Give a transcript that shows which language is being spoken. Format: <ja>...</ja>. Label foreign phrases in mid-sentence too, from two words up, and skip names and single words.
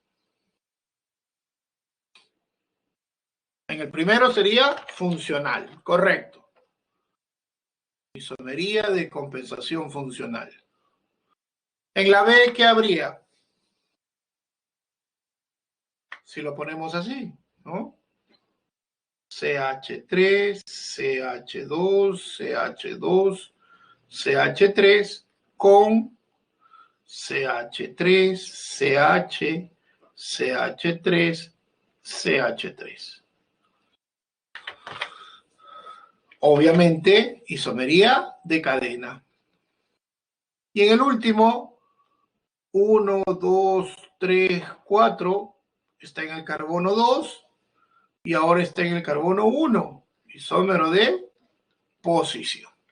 <es>En el primero sería funcional, correcto. Isomería de compensación funcional. En la B, ¿qué habría? Si lo ponemos así, ¿no? CH3, CH2, CH2, CH3 con CH3, CH, CH3, CH3. Obviamente, isomería de cadena. Y en el último, 1, 2, 3, 4, está en el carbono 2 y ahora está en el carbono 1, isómero de posición.</es>